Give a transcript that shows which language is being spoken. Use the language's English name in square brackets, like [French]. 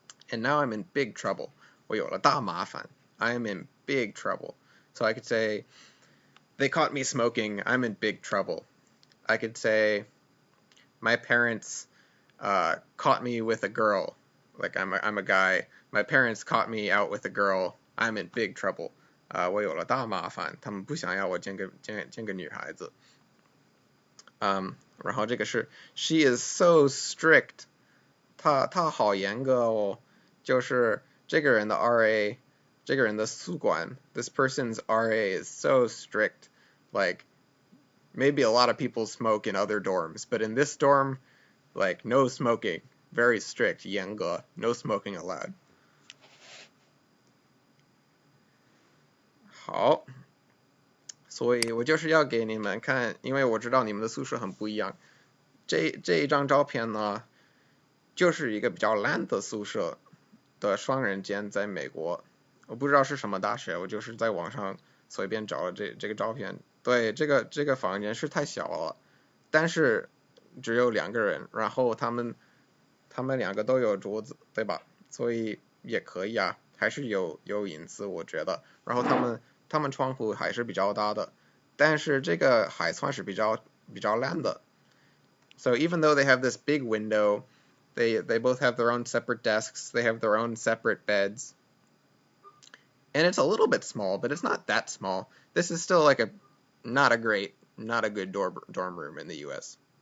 [English] And now I'm in big trouble. [Chinese] 我有了大麻烦 [English] I am in big trouble. So I could say they caught me smoking. I'm in big trouble. I could say my parents caught me with a girl. Like I'm a guy. My parents caught me out with a girl. I'm in big trouble. [Chinese] 我有了大麻烦，他们不想要我见个女孩子。然后这个是 [English] She is so strict. [Chinese] 她好严格哦，就是这个人的 RA。这个人的宿管 [English] this person's RA is so strict. Like, maybe a lot of people smoke in other dorms, but in this dorm, like, no smoking. Very strict, 严格 no smoking allowed. [Chinese] 好，所以我就是要给你们看，因为我知道你们的宿舍很不一样。这一张照片呢，就是一个比较烂的宿舍的双人间，在美国。我不知道是什么大学，我就是在网上随便找了这个照片。对，这个房间是太小了，但是只有2个人，然后他们2个都有桌子，对吧？所以也可以啊，还是有隐私，我觉得。然后他们窗户还是比较大的，但是这个还算是比较烂的。 [English] So even though they have this big window, they both have their own separate desks, they have their own separate beds. And it's a little bit small, but it's not that small. This is still like not a good dorm room in the U.S.